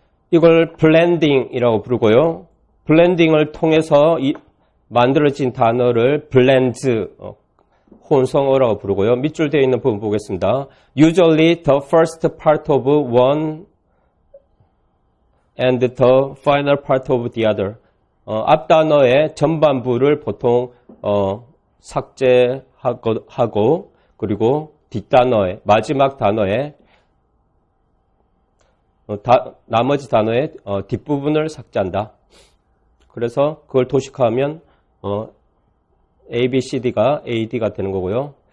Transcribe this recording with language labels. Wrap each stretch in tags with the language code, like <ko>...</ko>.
<ko>이걸 블렌딩이라고 부르고요. 블렌딩을 통해서 만들어진 단어를 블렌즈, 혼성어라고 부르고요. 밑줄 되어 있는 부분 보겠습니다.</ko> <en>Usually the first part of one and the final part of the other.</en> <ko>앞 단어의 전반부를 보통 삭제하고 그리고 뒷단어의 마지막 단어의 나머지 단어의 뒷부분을 삭제한다. 그래서 그걸 도식화하면 A, B, C, D가 A, D가 되는 거고요.</ko>